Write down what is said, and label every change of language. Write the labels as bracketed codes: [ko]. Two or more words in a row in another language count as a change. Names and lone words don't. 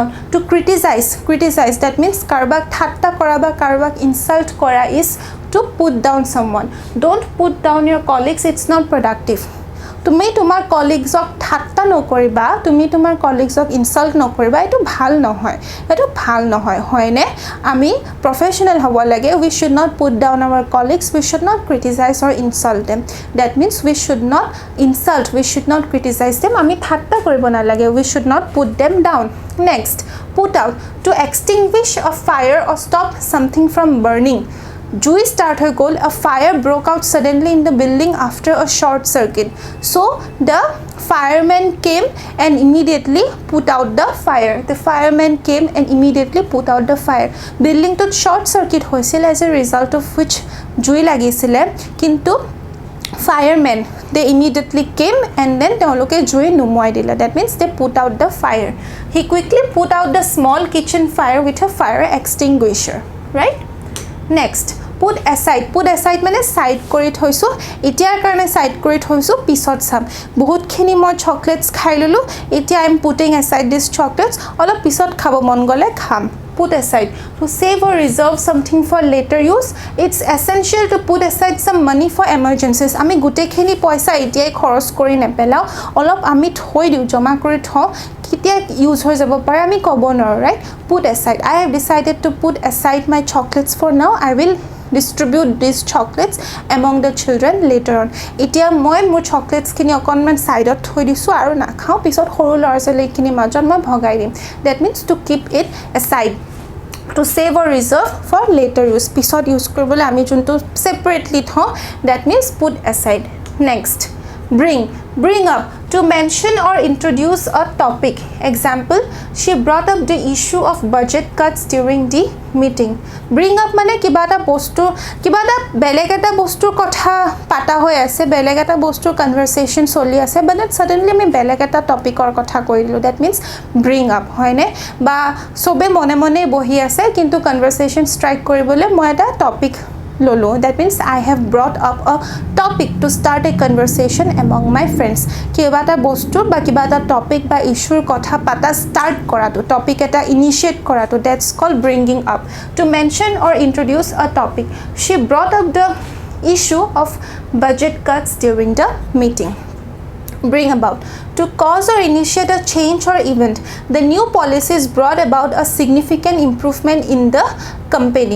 [en] to criticize that means [as] কাৰোবাক ঠাট্টা কৰা বা কাৰোবাক ইনচাল্ট কৰা [en] is to put down someone. don't put down your colleagues, it's not productive. [as] তুমি তোমাৰ কলিগছক ঠাট্টা নকৰিবা, তুমি তোমাৰ কলিগছক ইনচাল্ট নকৰিবা, এইটো ভাল নহয়, হয়নে? আমি প্ৰফেশ্যনেল হ'ব লাগে. [en] we should not put down our colleagues, we should not criticize or insult them. that means we should not insult, we should not criticize them. [as] আমি ঠাট্টা কৰিব নালাগে, [en] we should not put them down. Next, put out, to extinguish a fire or stop something from burning. [as] জুই ষ্টাৰ্ট হৈ গ'ল, [en] a fire broke out suddenly in the building after a short circuit. So the firemen came and immediately put out the fire. The firemen came and immediately put out the fire. Building to short circuit হৈছিল, as a result of which [as] জুই লাগিছিলে, কিন্তু [en] firemen, they immediately came and then [as] তেওঁলোকে জুই নুমুৱাই দিলে. [en] That means they put out the fire. He quickly put out the small kitchen fire with a fire extinguisher, right? Next, put aside [as] মানে সাইড কৰি থৈছোঁ, এতিয়াৰ কাৰণে সাইড কৰি থৈছোঁ, পিছত চাম. বহুতখিনি মই চকলেটছ খাই ল'লোঁ, এতিয়া [en] I am putting aside this chocolates, [as] অলপ পিছত খাব মন গ'লে খাম. [en] Put aside, to save or reserve something for later use. It's essential to put aside some money for emergencies. [as] আমি গোটেইখিনি পইচা এতিয়াই খৰচ কৰি নেপেলাওঁ, অলপ আমি থৈ দিওঁ, জমা কৰি থওঁ, কেতিয়া ইউজ হৈ যাব পাৰে আমি ক'ব নোৱাৰোঁ, ৰাইট? [en] Put aside. I have decided to put aside my chocolates for now. I will distribute these chocolates among the children later on. [as] এতিয়া মই মোৰ চকলেটছখিনি অকণমান ছাইডত থৈ দিছোঁ আৰু নাখাওঁ, পিছত সৰু ল'ৰা ছোৱালীখিনিৰ মাজত মই ভগাই দিম. [en] That means to keep it aside. To save or reserve for later use. [as] পিছত ইউজ কৰিবলৈ আমি যোনটো ছেপাৰেটলি থওঁ, [en] that means put aside. Next, bring up, to mention or introduce a topic. Example, she brought up the issue of budget cuts during the meeting. [as] Bring up মানে কিবা এটা বেলেগ এটা বস্তুৰ কথা পাতা হৈ আছে, বেলেগ এটা বস্তুৰ কনভাৰচেশ্যন চলি আছে, [en] but suddenly [as] আমি বেলেগ এটা টপিকৰ কথা কৈ দিলোঁ, [en] that means bring up, [as] হয়নে? বা চবে মনে মনে বহি আছে, কিন্তু [en] conversation strike [as] কৰিবলৈ মই এটা টপিক ললো. [en] That means I have brought up a topic to start a conversation among my friends. [as] কিবা এটা বস্তুৰ বা কিবা এটা টপিক বা ইস্যুৰ কথা পাতা ষ্টাৰ্ট কৰাটো, টপিক এটা ইনিচিয়েট কৰাটো, [en] that's called bringing up. To mention or introduce a topic. She brought up the issue of budget cuts during the meeting. Bring about, to cause or initiate a change or event. The new policies brought about a significant improvement in the company.